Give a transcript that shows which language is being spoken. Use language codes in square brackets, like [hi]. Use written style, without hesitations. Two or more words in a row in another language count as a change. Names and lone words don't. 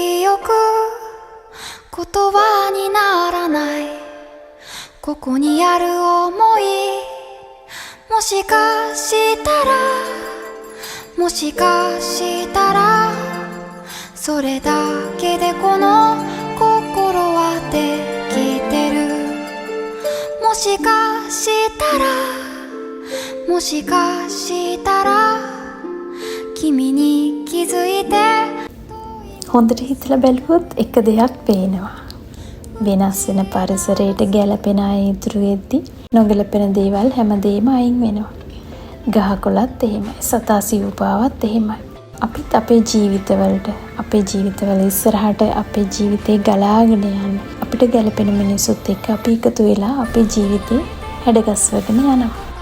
[ja] 憶言葉にならないここにある想いもしかしたらもしかしたらそれだけでこの心はできてるもしかしたらもしかしたら君に気づいて [si] හොඳට හිතලා බැලුවොත් එක දෙයක් පේනවා. වෙනස් වෙන පරිසරයට ගැළපෙන අය ඉතුරු වෙද්දි නොගැලපෙන දේවල් හැමදේම අයින් වෙනවා. ගහකොළත් එහෙමයි, සතා සිව්පාවත් එහෙමයි. අපිත් අපේ ජීවිතවල ඉස්සරහට අපේ ජීවිතේ ගලාගෙන යන්න අපිට ගැළපෙන මිනිස්සුත් එක්ක අපි එකතු වෙලා අපේ ජීවිතේ හැඩගස්වගෙන යනවා.